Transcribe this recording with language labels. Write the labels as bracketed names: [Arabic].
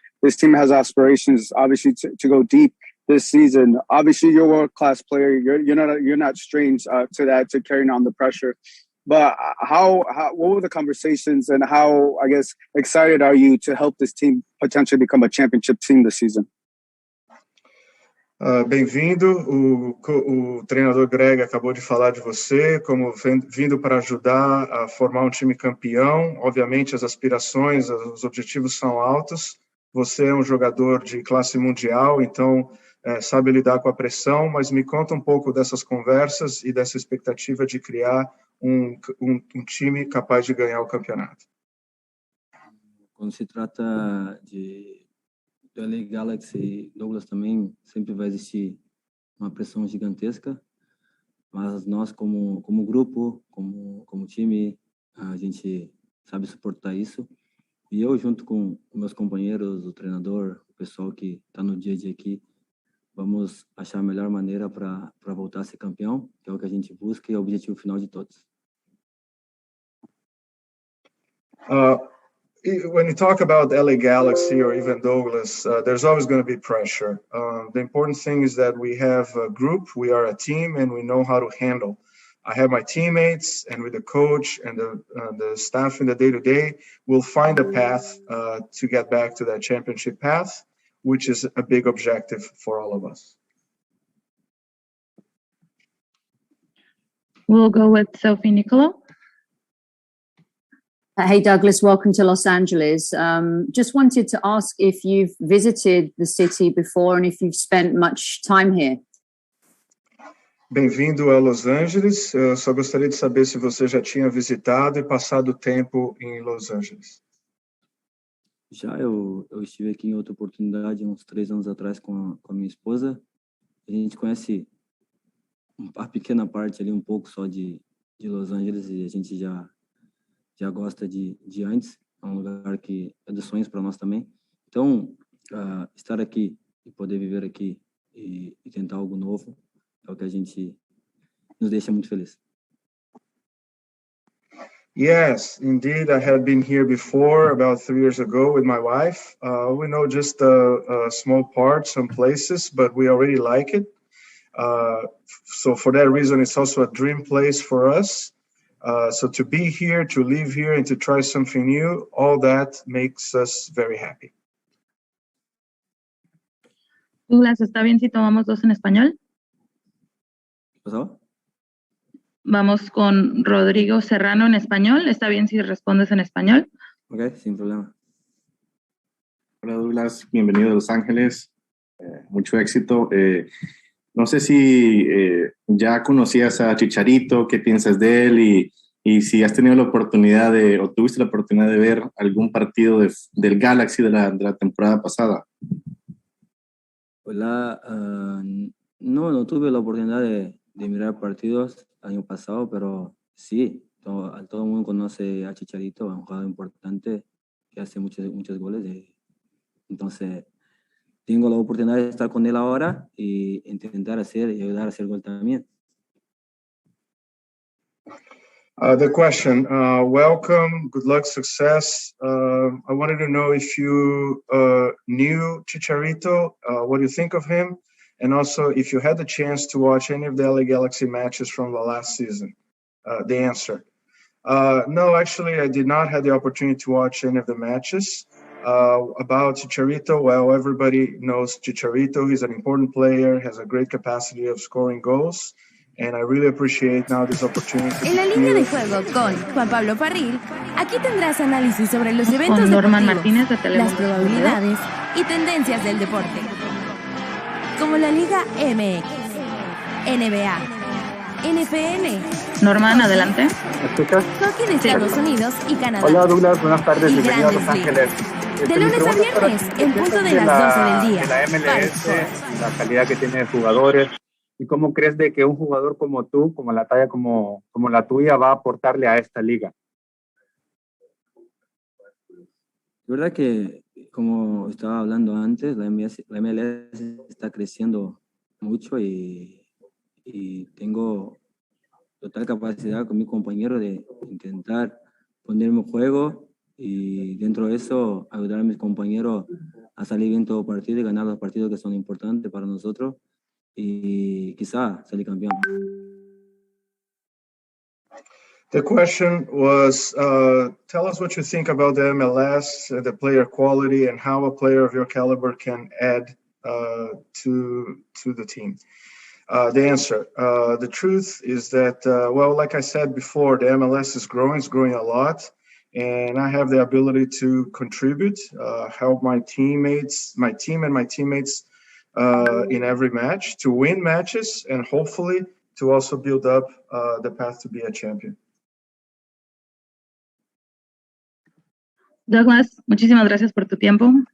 [English] This team has aspirations, obviously, to go deep this season. Obviously, you're a world-class player. You're not strange to that, to carrying on the pressure. But what were the conversations, and how, I guess, excited are you to help this team potentially become a championship team this season? [Portuguese] Bem-vindo, o treinador Greg acabou de falar de você, como vindo para ajudar a formar um time campeão. Obviamente as aspirações, os objetivos são altos, você é um jogador de classe mundial, então sabe lidar com a pressão, mas me conta um pouco dessas conversas e dessa expectativa de criar um time capaz de ganhar o campeonato. Quando se trata de LA Galaxy, Douglas, também sempre vai existir uma pressão gigantesca, mas nós como grupo, como time, a gente sabe suportar isso. E eu, junto com meus companheiros, o treinador, o pessoal que está no dia a dia aqui, vamos achar a melhor maneira para voltar a ser campeão, que é o que a gente busca e é o objetivo final de todos. [English] When you talk about LA Galaxy or even Douglas, there's always going to be pressure. The important thing is that we have a group, we are a team, and we know how to handle. I have my teammates, and with the coach and the staff in the day-to-day, we'll find a path to get back to that championship path, which is a big objective for all of us. We'll go with Sophie Nicolo. Hey, Douglas, welcome to Los Angeles. Just wanted to ask if you've visited the city before and if you've spent much time here. [Portuguese] Bem-vindo a Los Angeles. Eu só gostaria de saber se você já tinha visitado e passado tempo em Los Angeles. Já eu estive aqui em outra oportunidade, uns 3 anos atrás, com a minha esposa. A gente conhece uma pequena parte ali, um pouco só de Los Angeles, e a gente já gosta de antes. É um lugar que é dos sonhos para nós também. Então, estar aqui e poder viver aqui e tentar algo novo é o que a gente nos deixa muito feliz. [English] Yes, indeed. I had been here before, about 3 years ago, with my wife. We know just a small part, some places, but we already like it. So for that reason, it's also a dream place for us. So to be here, to live here, and to try something new, all that makes us very happy. [Spanish] Douglas, ¿está bien si tomamos 2 en español? ¿Pasó? Vamos con Rodrigo Serrano en español. ¿Está bien si respondes en español? Ok, sin problema. Hola, Douglas. Bienvenido a Los Ángeles. Mucho éxito. No sé si ya conocías a Chicharito, qué piensas de él y si has tenido la oportunidad o tuviste la oportunidad de ver algún partido del Galaxy de la temporada pasada. Hola, no tuve la oportunidad de mirar partidos el año pasado, pero sí, todo el mundo conoce a Chicharito, es un jugador importante que hace muchos goles. Entonces, tengo la oportunidad de estar con él ahora y intentar hacer y ayudar a hacer gol también. [English] The question, welcome, good luck, success. I wanted to know if you knew Chicharito, what do you think of him? And also if you had the chance to watch any of the LA Galaxy matches from the last season. The answer. No, actually, I did not have the opportunity to watch any of the matches. About Chicharito, well, everybody knows Chicharito. He's an important player, has a great capacity of scoring goals. and I really appreciate now this opportunity. [Spanish] En la línea de juego con Juan Pablo Parril, aquí tendrás análisis sobre los eventos deportivos, las probabilidades y tendencias del deporte, como la Liga MX, NBA, NFL. Norman, adelante. ¿Me escuchas? Hockey de Estados Unidos y Canadá. Hola Douglas, buenas tardes, bienvenido a Los Ángeles. De lunes a viernes, en punto de las 12 del día. De la MLS, la calidad que tiene de jugadores. ¿Y cómo crees de que un jugador como tú, como la talla como la tuya, va a aportarle a esta liga? La verdad que, como estaba hablando antes, la MLS está creciendo mucho y tengo total capacidad con mi compañero de intentar ponerme en juego y dentro de eso ayudar a mis compañeros a salir bien todo partido y ganar los partidos que son importantes para nosotros y quizá salir campeón. [English] The question was, tell us what you think about the MLS, the player quality, and how a player of your caliber can add to the team. The answer, the truth is that, well, like I said before, the MLS is growing a lot, and I have the ability to contribute, help my team and my teammates in every match, to win matches, and hopefully to also build up the path to be a champion. [Spanish] Douglas, muchísimas gracias por tu tiempo.